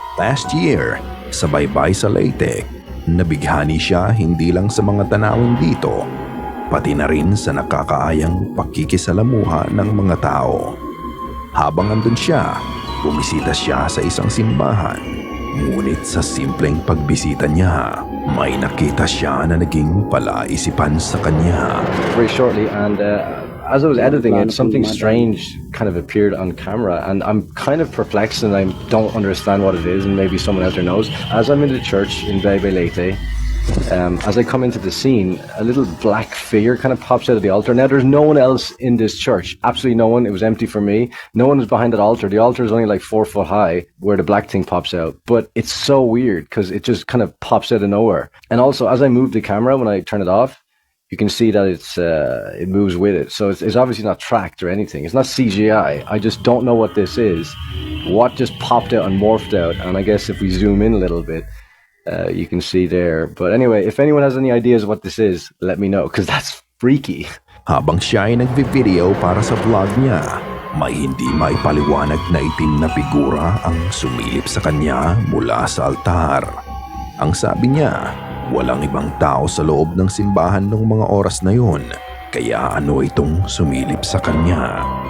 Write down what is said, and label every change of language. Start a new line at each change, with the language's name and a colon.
English: Last year,
Filipino: sa Baybay sa Leyte, nabighani siya hindi lang sa mga tanawin dito, pati na rin sa nakakaayang pakikisalamuha ng mga tao. Habang andun siya, bumisita siya sa isang simbahan. Ngunit sa simpleng pagbisita niya, may nakita siya na naging palaisipan sa kanya.
English: Very shortly, and as I was editing it, something strange kind of appeared on camera, and I'm kind of perplexed and I don't understand what it is, and maybe someone out there knows. As I'm in the church in Baybay Leyte, as I come into the scene, a little black figure kind of pops out of the altar. Now, there's no one else in this church. Absolutely no one. It was empty for me. No one was behind that altar. The altar is only like 4 foot high where the black thing pops out. But it's so weird because it just kind of pops out of nowhere. And also, as I move the camera, when I turn it off, you can see that it moves with it. So it's obviously not tracked or anything. It's not CGI. I just don't know what this is. What just popped out and morphed out. And I guess if we zoom in a little bit, you can see there. But anyway, if anyone has any ideas what this is, let me know, because that's freaky.
Filipino: Habang siya ay nagvi-video para sa vlog niya, may hindi maipaliwanag na itim na figura ang sumilip sa kanya mula sa altar. Ang sabi niya, walang ibang tao sa loob ng simbahan ng mga oras na yun, kaya ano itong sumilip sa kanya?